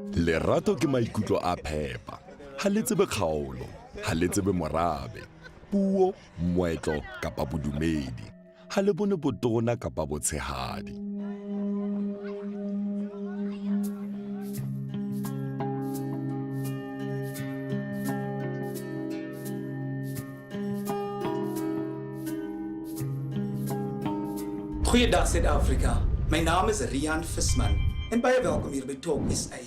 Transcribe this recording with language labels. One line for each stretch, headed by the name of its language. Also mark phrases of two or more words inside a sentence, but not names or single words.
Southern Sotho: Lerato ke maikutlo a phepa, ha le tsebe kgaolo, ha le tsebe morabe, puo, moetlo kapa bodumedi, ha le bone botona kapa botshehadi.
Afrikaans: Goeiedag Suid-Afrika. My naam is Rian Visman en baie welkom hier by Talk SA.